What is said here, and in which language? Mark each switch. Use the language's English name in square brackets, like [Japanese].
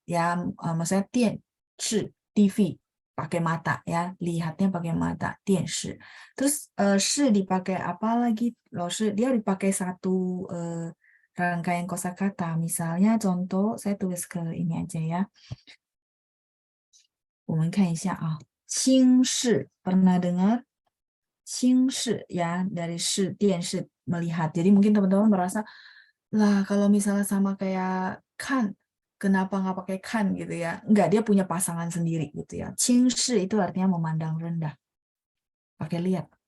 [Indonesian] Ya, maksudnya 电视 TV pakai mata ya, lihatnya pakai mata, 电视. Terus 视 dipakai apa lagi? Loh, 视 dia dipakai satu rangkaian kosakata. Misalnya contoh saya tulis ke ini aja ya. [Chinese] 我们看一下啊，轻视 [Indonesian] pernah dengar? 轻视 ya, dari 视 电视 melihat. Jadi mungkin teman-teman merasa lah kalau misalnya sama kayak kan, kenapa nggak pakai kan gitu ya? Enggak, dia punya pasangan sendiri gitu ya. 轻视 itu artinya memandang rendah. Pakai lihat.